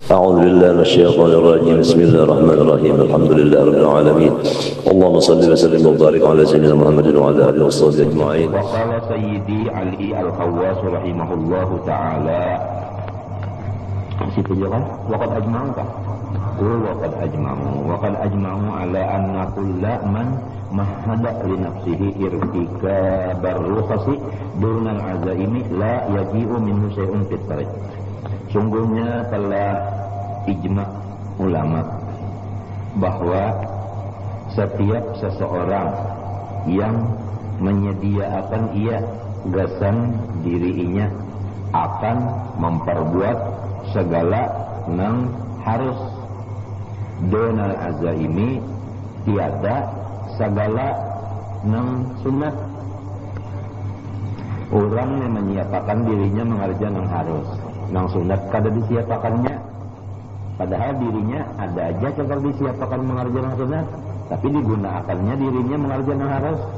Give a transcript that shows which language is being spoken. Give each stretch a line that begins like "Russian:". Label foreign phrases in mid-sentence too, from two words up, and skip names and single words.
Arabic: أعوذ بالله من الشيطان الرجيم بسم الله الرحمن الرحيم الحمد لله رب العالمين اللهم صل وسلم وبارك على سيدنا محمد وعلى آله وصحبه أجمعين. وقال سيدي علي الخواص رحمه الله تعالى
Banjar: situ juga
Arabic: وقد أجمعوا kah? وقد أجمعوا على أن كل من مهد لنفسه ارتكاب الرخص دون العزائم لا يجيء منه شيء في الطريق.
Banjar: Sungguhnya telah ijma' ulama bahwa setiap seseorang yang menyediakan gasan dirinya akan memperbuat segala nang harus
Arabic: دون العزائم
Banjar: tiada segala nang sunat. Orang yang menyiapkan dirinya mengerjakan nang harus nang sunat kada disiapakannya, padahal dirinya ada aja kalau disiapakan mengerjakan nang sunat, tapi digunakannya dirinya mengerjakan nang harus.